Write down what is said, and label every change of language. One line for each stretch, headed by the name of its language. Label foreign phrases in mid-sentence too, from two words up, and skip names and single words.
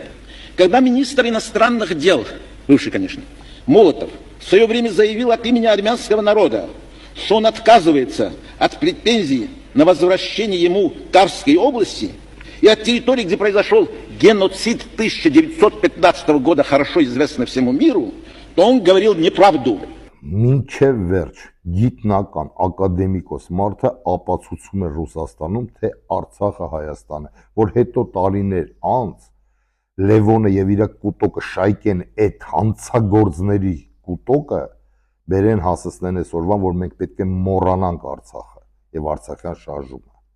Russian: Когда министр иностранных дел, бывший, конечно, Молотов, в свое время заявил от имени армянского народа, что он отказывается от претензий на возвращение ему Карской области и от территории, где произошел геноцид 1915 года, хорошо известный всему миру, то он говорил неправду.
Armenian: Մինչև վերջ գիտնական ակադեմիկոս մարդը ապացուցում է Ռուսաստանում, թե Արցախը Հայաստան է, որ հետո տարիներ անց Լևոնը եւ իր կուտոկը շայկեն այդ հանցագործների կուտոկը բերեն հասցնեն այսօրվան, որ մենք պետք է մոռանանք Արցախը եւ Արցախյան շարժումը։